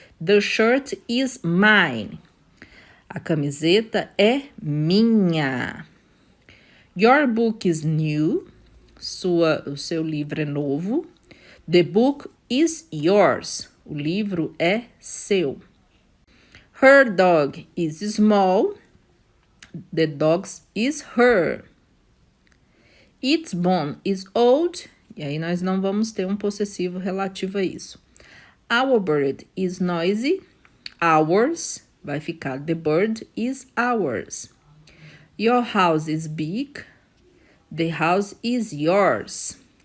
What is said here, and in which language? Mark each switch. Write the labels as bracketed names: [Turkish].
[English] The shirt is mine. [Portuguese] A camiseta é minha. [English] Your book is new, [Portuguese] o seu livro é novo. [English] The book is yours, [Portuguese] o livro é seu. [English] Her dog is small, the dog is her. Its bone is old, [Portuguese] E aí nós não vamos ter um possessivo relativo a isso. [English] Our bird is noisy. Ours [Portuguese] vai ficar [English] the bird is ours. Your house is big. The house is yours.